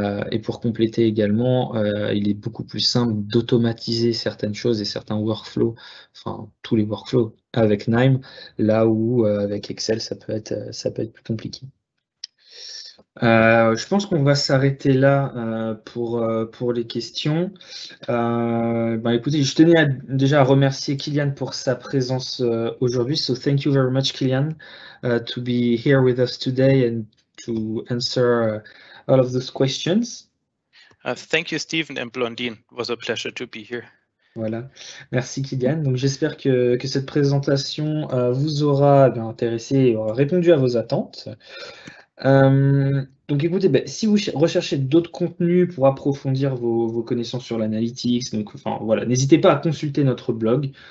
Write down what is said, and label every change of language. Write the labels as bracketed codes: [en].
[fr] Et pour compléter également, il est beaucoup plus simple d'automatiser certaines choses et certains workflows, enfin tous les workflows avec KNIME, là où avec Excel ça peut être plus compliqué. Je pense qu'on va s'arrêter là pour les questions. Écoutez, je tenais déjà à remercier Kilian pour sa présence aujourd'hui. [en] So thank you very much, Kilian, to be here with us today and to answer all of those questions. Thank you, Stephen and Blondine. It was a pleasure to be here. [fr] Voilà, merci Kilian. Donc j'espère que cette présentation vous aura intéressé et aura répondu à vos attentes. Donc écoutez, si vous recherchez d'autres contenus pour approfondir vos connaissances sur l'analytics, donc voilà, n'hésitez pas à consulter notre blog.